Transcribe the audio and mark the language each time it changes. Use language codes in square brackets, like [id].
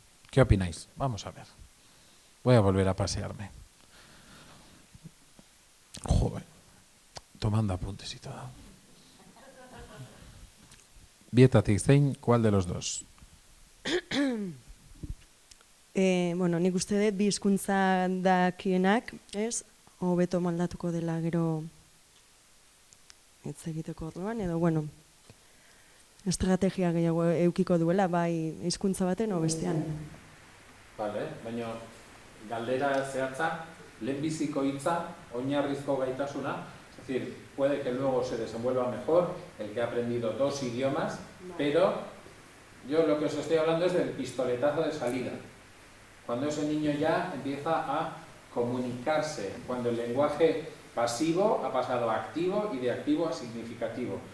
[es] ¿Qué opináis? Vamos a ver. Voy a volver a pasearme. Joder, tomando apuntes y todo. [eu] Bietatik zein, [es] ¿cuál de los 2? [eu] Bueno, nik uste dut bi hizkuntza dakienak, ez? Hobeto moldatuko dela gero hitz egiteko orduan, edo bueno, estrategia gehiago eukiko duela, bai hizkuntza baten o bestean. Vale, baina galdera zehatza, lehenbiziko hitza, oinarrizko gaitasuna, [es] Es decir, puede que luego se desenvuelva mejor el que ha aprendido 2 idiomas, pero yo lo que os estoy hablando es del pistoletazo de salida. Cuando ese niño ya empieza a comunicarse, cuando el lenguaje pasivo ha pasado a activo y de activo a significativo.